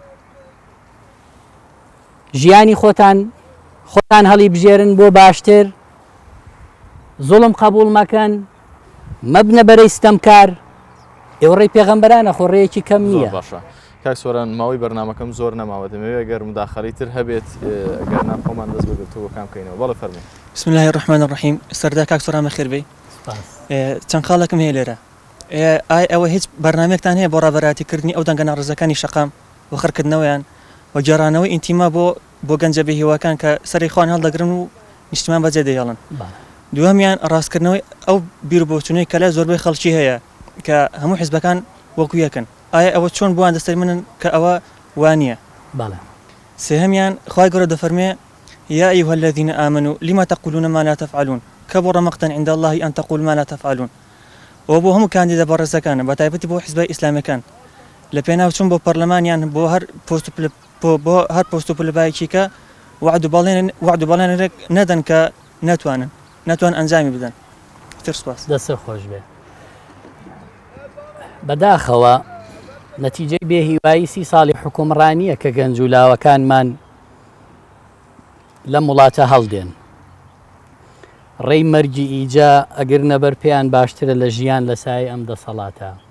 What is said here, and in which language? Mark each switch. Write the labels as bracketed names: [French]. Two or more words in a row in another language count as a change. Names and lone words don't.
[Central Kurdish] ژیانی خۆتان هەڵی بژێرن بۆ باشتر زوڵم قبول مەکەن مەبنە بەرەی ستەمکار ئێوە ڕێی پێغەمبەرانە خۆ ڕێیەکی کەم نییە باشە کاک سۆران ماوەی بەرنامەکەم زۆر نەماوە دەمەوێت ئەگەر مداخەڵی تر هەبێت ئەگەر ناخۆمان دەست بەگرتووە کام بکەینەوە بەڵێ فەرمووی [Arabic] بسم الله الرحمن الرحیم [Central Kurdish] سەردا کاک سۆران بەخێر بێی چەند خاڵێکم هەیە لێرە ئایا ئەوە هیچ بەرنامێکتان هەیە بۆ ڕابەراتیکردنی ئەو دەنگە ناڕزەکانی شەقام و خڕکردنەوەیان و جێرانەوەی ئینتیما بۆ گەنجە بێهێواکان کە سەری خوان هەڵدەگرن و نیشتمان بەجێ دەهێڵن دووەمیان ڕاستکردنەوەی ئەو بیربۆچوونەی کە لە زۆربەی خەڵکی هەیە کە هەموو حیزبەکان وەکو یەکن ئایا ئەوە چۆن بووان دەستەی منن کە ئەوە وانە سێهەمیان خوای گەورە دەفەرمێ [Arabic] يا أيها الذين آمنوا لما تقولون ما لا تفعلون كبر مقتا عند الله أن تقول ما لا تفعلون [Central Kurdish] وبو هم كانديدا بارزەکانە بە تایبەتی بۆ حیزبای ئیسلامیەکان لە پێناو چوون بۆ پەرلەمانیان بۆ هەر پۆست و پلەبایەکیکە وعد و بەڵێنێک نەدەن کە ناتوان ئەنجامی بدەن تر سوپاس دەستە خۆش بێ بەداخەوە نەتیجەی بێهیوایی 30 ساڵی حکومڕانیە کە گەنج و لاوەکانمان لە وڵاتە هەڵدێن ڕێی مەرجی ئیجا ئەگەر نەبەر پێیان باشترە لە ژیان لە سای ئەم دەسەڵاتە